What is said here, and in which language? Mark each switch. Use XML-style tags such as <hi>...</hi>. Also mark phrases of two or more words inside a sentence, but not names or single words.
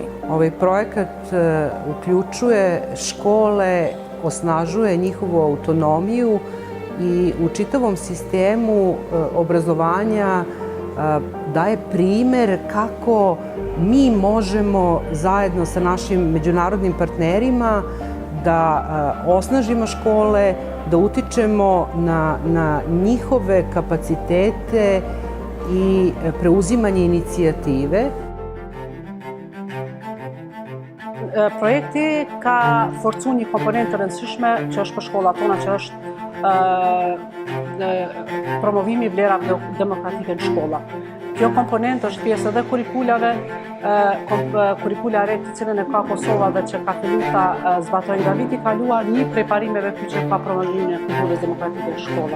<sr>Ovaj projekat uključuje škole, osnažuje njihovu autonomiju I u čitavom sistemu obrazovanja daje primer kako mi možemo zajedno sa našim međunarodnim partnerima da osnažimo škole, da utičemo na njihove kapacitete I preuzimanje inicijative.</sr> <sq>Projekti ka forcu një komponentë të rëndësishme që është për shkollat tona, që është promovimi I vlerave demokratike në shkolla. Kjo komponent është pjesë edhe kurikulave, kurikula re të cilën e ka Kosova dhe që ka filluar ta zbatojë nga viti I kaluar, një prej parimeve që ka promovimin e kulturës demokratike në shkolla.</sq>